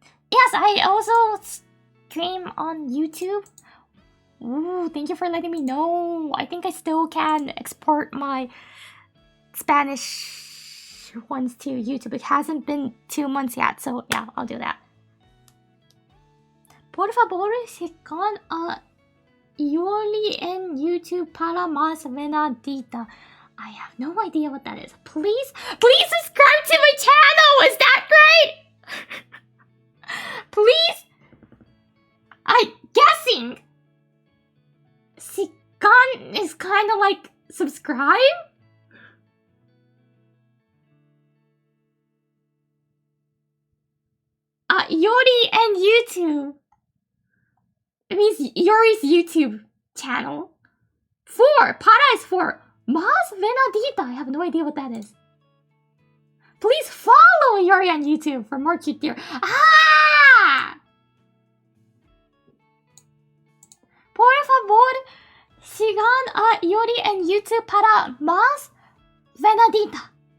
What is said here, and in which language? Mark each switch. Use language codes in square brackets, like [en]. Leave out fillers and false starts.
[en] Yes, I also stream on YouTube. Ooh, thank you for letting me know. I think I still can export my Spanish ones to YouTube. It hasn't been 2 months yet, so yeah, I'll do that. [es] Por favor, sigan a Iori en YouTube para más venadita. [en] I have no idea what that is. Please subscribe to my channel! Is that right? Please? I'm guessing sigan is kind of like subscribe? Iori and YouTube. It means Iori's YouTube channel. 4. Para is 4. [es] Más venadita. [en] I have no idea what that is. Please follow Iori on YouTube for more cute deer. Ah! [es] Por favor, sigan a Iori en YouTube para más venadita.